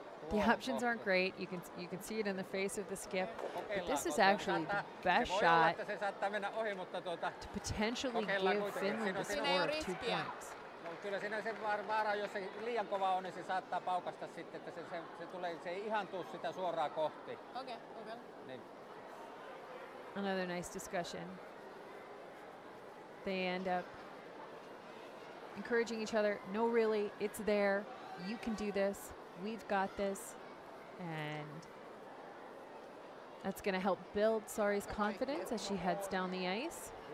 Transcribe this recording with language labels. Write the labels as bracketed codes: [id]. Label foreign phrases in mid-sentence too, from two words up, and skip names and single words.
[en] The options aren't great. You can see it in the face of the skip. But this is actually the best shot to potentially give Finland the score of 2 points. [fi] No, kyllä siinä se vaara, jos se liian kova on, niin se saattaa paukasta sitten, että se ei ihan tuu sitä suoraan kohti. [en] Okay. [fi] Niin. [en] Another nice discussion. They end up encouraging each other. No, really, it's there. You can do this. We've got this. And that's going to help build Sari's confidence as she heads down the ice.